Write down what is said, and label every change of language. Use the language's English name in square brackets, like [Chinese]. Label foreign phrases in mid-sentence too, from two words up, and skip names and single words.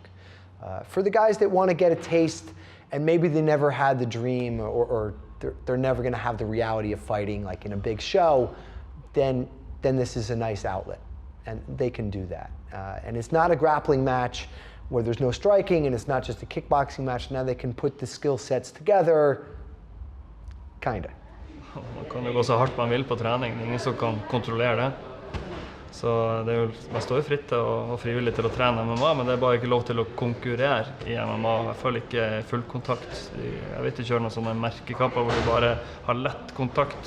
[English] For the guys that want to get a taste, and maybe they never had the dream, or they're never going to have the reality of fighting like in a big show, then then this is a nice outlet, and they can do that. And it's not a grappling match where there's no striking, and it's not just a kickboxing match. Now they can put the skill sets together, kinda. [Norwegian] Man kan jo gå så hardt man vil på trening, det er ingen som kan kontrollere det. Så det er jo, man står jo fritt til og frivillig til å trene MMA, men det er bare ikke lov til å konkurrere i MMA. Jeg føler ikke full kontakt. Jeg vet ikke kjøre noen sånne merkekamper hvor du bare har lett kontakt.